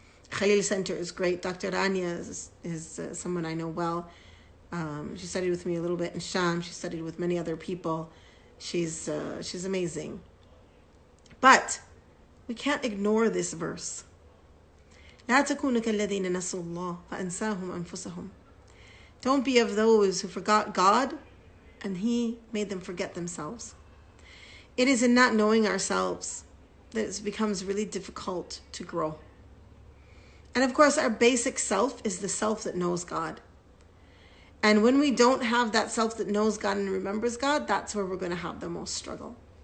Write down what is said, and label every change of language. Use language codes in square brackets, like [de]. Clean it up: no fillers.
[en] Khalil Center is great. Dr. Rania is someone I know well. She studied with me a little bit in Sham. She studied with many other people. She's amazing. But we can't ignore this verse. [ar] لا تكونوا كالذين نسوا الله فأنساهم أنفسهم. [en] Don't be of those who forgot God and He made them forget themselves. It is in not knowing ourselves that it becomes really difficult to grow. And of course, our basic self is the self that knows God. And when we don't have that self that knows God and remembers God, that's where we're going to have the most struggle.